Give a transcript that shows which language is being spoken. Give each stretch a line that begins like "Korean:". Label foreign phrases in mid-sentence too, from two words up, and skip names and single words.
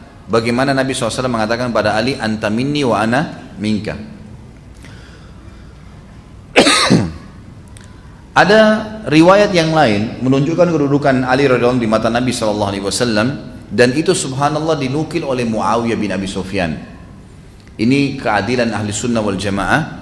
Indonesian: Bagaimana Nabi SAW mengatakan pada Ali,
Arabic: أنت مني وأنا منك.
Indonesian: Ada riwayat yang lain menunjukkan kedudukan Ali
Arabic: رضي الله عنه
Indonesian: di mata Nabi SAW, dan itu subhanallah dinukil oleh Muawiyah bin Abi Sufyan. Ini keadilan
Arabic: أهل السنة والجماعة.